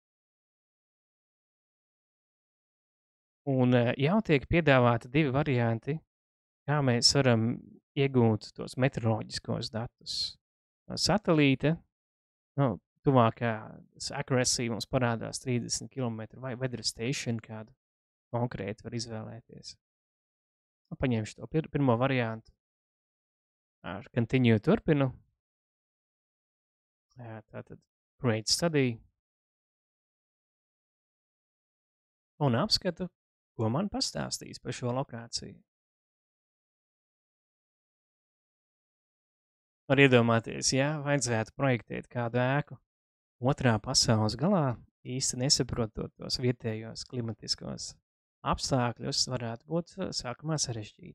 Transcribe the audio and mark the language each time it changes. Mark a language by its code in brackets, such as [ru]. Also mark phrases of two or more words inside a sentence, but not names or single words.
[lv] Un jau tiek piedāvāti 2 varianti, kā mēs varam iegūt tos meteoroloģiskos datus. Satelīte, tuvākā accuracy mums parādās 30 km, vai [en] weather station [lv] kādu konkrēti var izvēlēties. Paņemšu to pirmo variantu. Ar continue turpinu. Tātad [en] create study. [lv] Un apskatu, ko man pastāstīs par šo lokāciju. Var iedomāties, ja vajadzētu projektēt kādu ēku otrā pasaules galā, īsti nesaprotot tos vietējos klimatiskos apstākļus, varētu būt sākumā sarežģīti.